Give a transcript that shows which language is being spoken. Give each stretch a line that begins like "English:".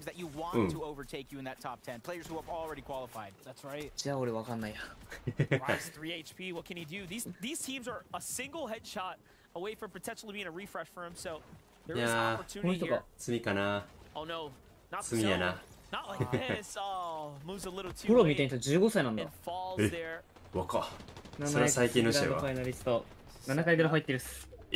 Japanese: じゃあ俺わかんないや。
English: Rise 3 HP. What can he do? These teams are a single headshot away from potentially being a refresh for him. So there is opportunity here.
Japanese: 罪かな。
English: Oh no, not
Japanese: 罪やな。
English: Not like this. Oh, moves a little too
Japanese: プロ見てみたら15歳なんだ。若っ。それは最近の試合は。ファイナリスト7回出る入ってるっす。